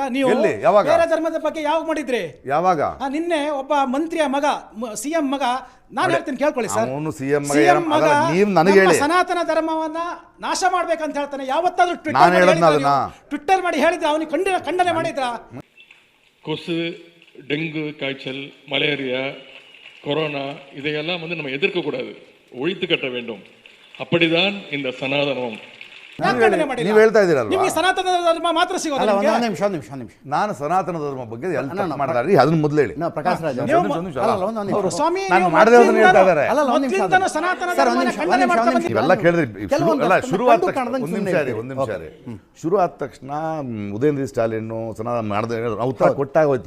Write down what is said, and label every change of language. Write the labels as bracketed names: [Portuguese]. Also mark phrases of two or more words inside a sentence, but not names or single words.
[Kannada] ನೀವು ಬೇರೆ ಧರ್ಮದ ಬಗ್ಗೆ ಯಾವಾಗ ಮಾಡಿದ್ರಿ? ಯಾವಾಗ? ನಿನ್ನೆ ಒಬ್ಬ ಮಂತ್ರಿಯ ಮಗ, ಸಿಎಂ ಮಗ, ನಾನು ಹೇಳ್ತೀನಿ ಕೇಳ್ಕೊಳ್ಳಿ ಸರ್. ಅವನು ಸಿಎಂ ಮಗ ನೀವು ನನಗೆ ಹೇಳಿ ಸನಾತನ ಧರ್ಮವನ್ನ ನಾಶ ಮಾಡ್ಬೇಕಂತ ಹೇಳ್ತಾನೆ. ಯಾವತ್ತಾದ್ರೂ ಟ್ವಿಟ್ಟರ್ ಮಾಡಿ ಹೇಳಿದ್ರೆ ಅವನಿಗೆ ಖಂಡನೆ ಮಾಡಿದ್ರ? [Tamil] கொசு, டெங்கு காய்ச்சல், மலேரியா, கொரோனா இதையெல்லாம் நம்ம எதிர்க்க கூடாது, ஒழித்து கட்ட வேண்டும். அப்படிதான் இந்த சனாதனம். [Kannada] ನೀವು ಹೇಳ್ತಾ ಇದ್ದೀರಲ್ಲ, ನಿಮಗೆ ಸನಾತನ ಧರ್ಮ ಮಾತ್ರ ಸಿಗೋದು. ನಿಮಿಷ ನಾನು ಸನಾತನ ಧರ್ಮ ಬಗ್ಗೆ ಮಾಡ್ತಾರೆ ಅದನ್ನ ಮೊದಲು ಹೇಳಿ. ಪ್ರಕಾಶ್ ರಾಜ್ ಸ್ವಾಮಿ ಇವೆಲ್ಲ ಕೇಳಿದ್ರಿ. ಶುರು ಆದ ತಕ್ಷಣ ಒಂದ್ ನಿಮಿಷ ಶುರು ಆದ ತಕ್ಷಣ ಉದಯನಿಧಿ ಸ್ಟಾಲಿನ್ ಸನಾತನ ಮಾಡಿದ ಉತ್ತರ ಕೊಟ್ಟಾಗ ಹೋಯ್ತು.